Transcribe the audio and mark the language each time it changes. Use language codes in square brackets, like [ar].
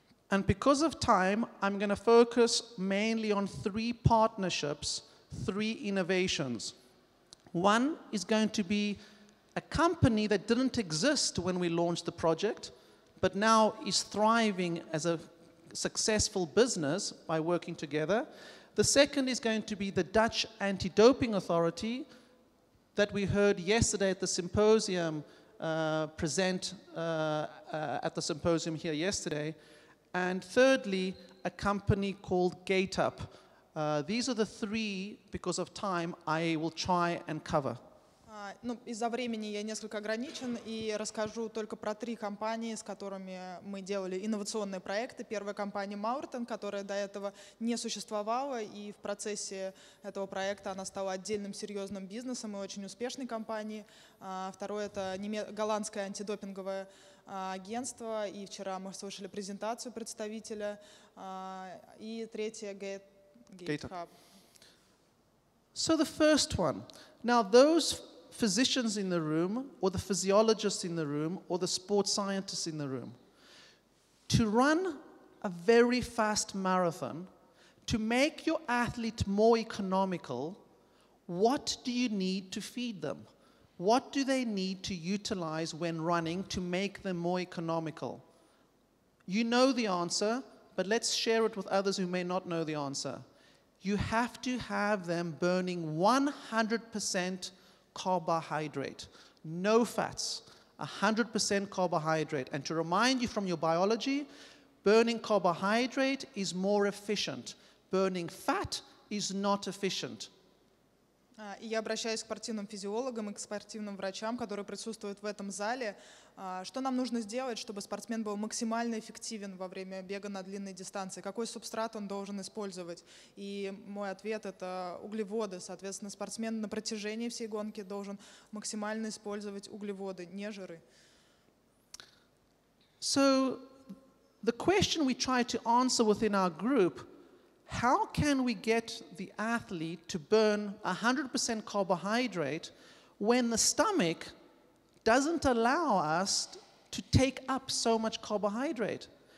[en] And because of time, I'm going to focus mainly on 3 partnerships, 3 innovations. One is going to be a company that didn't exist when we launched the project, but now is thriving as a successful business by working together. The second is going to be the Dutch Anti-Doping Authority that we heard yesterday at the symposium, present at the symposium here yesterday. And thirdly, a company called GateUp. These are the 3, because of time, I will try and cover. [ru] Ну, из-за времени я несколько ограничен и расскажу только про 3 компании, с которыми мы делали инновационные проекты. Первая компания Мауртен, которая до этого не существовала, и в процессе этого проекта она стала отдельным серьезным бизнесом и очень успешной компанией. Второе — это голландское антидопинговое агентство, и вчера мы слышали презентацию представителя. И третье — GateHub. [en] So the first one. Now those physicians in the room, or the physiologists in the room, or the sports scientists in the room, to run a very fast marathon, to make your athlete more economical, what do you need to feed them? What do they need to utilize when running to make them more economical? You know the answer, but let's share it with others who may not know the answer. You have to have them burning 100% carbohydrate, no fats, 100% carbohydrate. And to remind you from your biology, burning carbohydrate is more efficient. Burning fat is not efficient. [ru] И я обращаюсь к спортивным физиологам и к спортивным врачам, которые присутствуют в этом зале. Что нам нужно сделать, чтобы спортсмен был максимально эффективен во время бега на длинной дистанции? Какой субстрат он должен использовать? И мой ответ — это углеводы. Соответственно, спортсмен на протяжении всей гонки должен максимально использовать углеводы, не жиры. [en] So, the question we try to answer within our group: how can we get the athlete to burn 100% carbohydrate when the stomach doesn't allow us to take up so much carbohydrate?